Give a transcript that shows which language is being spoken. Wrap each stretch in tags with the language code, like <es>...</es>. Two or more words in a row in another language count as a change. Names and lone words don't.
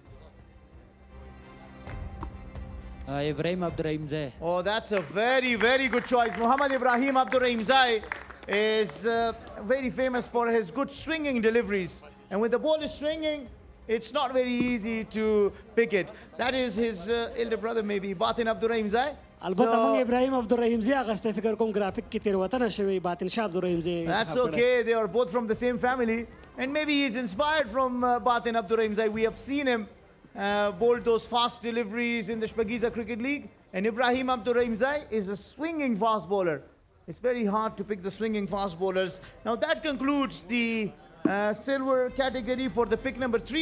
<en>Ibrahim Abdurrahim Zai. Oh, that's a very, very good choice. Muhammad Ibrahim Abdurrahim Zai is very famous for his good swinging deliveries. And when the ball is swinging, it's not very easy to pick it. That is his elder brother, maybe, Batin Abdurrahim Zai.</en> <ps>البته موږ ابراهیم عبدالرحیم زی اغسته فکر کوم گرافیک کې تیروتنه شوی باطن شاه عبدالرحیم زی.</ps> <en>That's okay. They are both from the same family. And maybe he's inspired from Batin Abdurrahim Zai. We have seen him bowl those fast deliveries in the Shpagiza Cricket League. And Ibrahim Abdurrahim Zai is a swinging fast bowler. It's very hard to pick the swinging fast bowlers. Now that concludes the silver category for the pick number 3.</en>